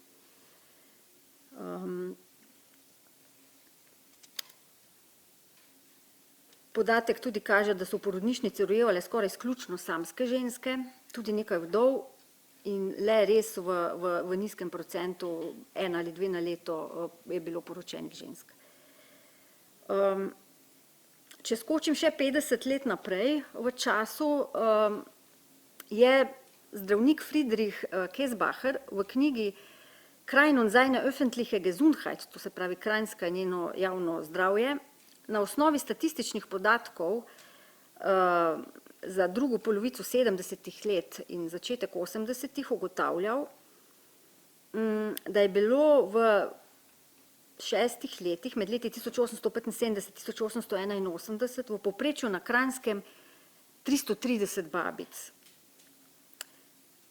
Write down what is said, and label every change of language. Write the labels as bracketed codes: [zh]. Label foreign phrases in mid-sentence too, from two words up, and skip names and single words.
[sl] Podatek tudi kaže, da so v porodnišnici rojevale skoraj izključno samske ženske, tudi nekaj vdov in le res v nizkem procentu, 1 ali 2 na leto je bilo poročenih žensk. Če skočim še 50 let naprej, v času je zdravnik Friedrich Käsbacher v knjigi Krain und seine öffentliche Gesundheit, to se pravi Kranjska in njeno javno zdravje, na osnovi statističnih podatkov za drugo polovico 70. let in začetek 80. ugotavljal, da je bilo v 6 letih, med leti 1875-1881, v povprečju na Kranjskem 330 babic.